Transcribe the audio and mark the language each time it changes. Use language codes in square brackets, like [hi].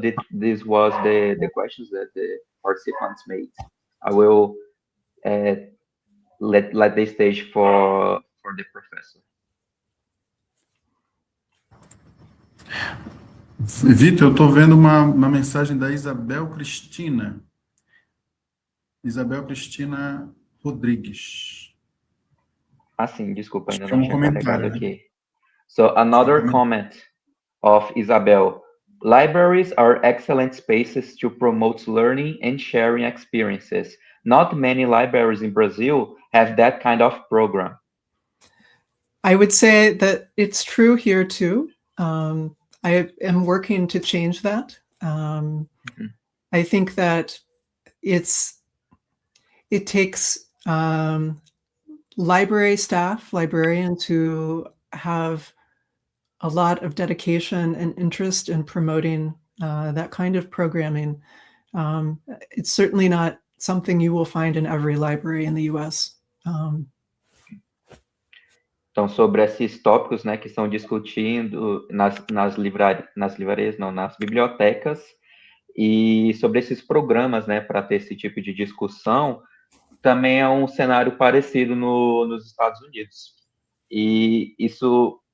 [en] This was the questions that the participants made. I will let the stage for the professor. [pt] Vitor, eu estou vendo uma mensagem da Isabel Cristina. Isabel Cristina Rodrigues. Sim, desculpa, ainda não tinha carregado aqui. [en] So, another comment of Isabel. Libraries are excellent spaces to promote learning and sharing experiences. Not many libraries in Brazil have that kind of program. I would say that it's true here too. I am working to change that. I think that it takes library staff, librarians who have a lot of dedication and interest in promoting that kind of programming. It's certainly not something you will find in every library in the U.S. [pt] Então, sobre esses tópicos, né, que estão discutindo nas livrarias, não, nas bibliotecas, e sobre esses programas, né, para ter esse tipo de discussão, também é um cenário parecido nos Estados Unidos. E isso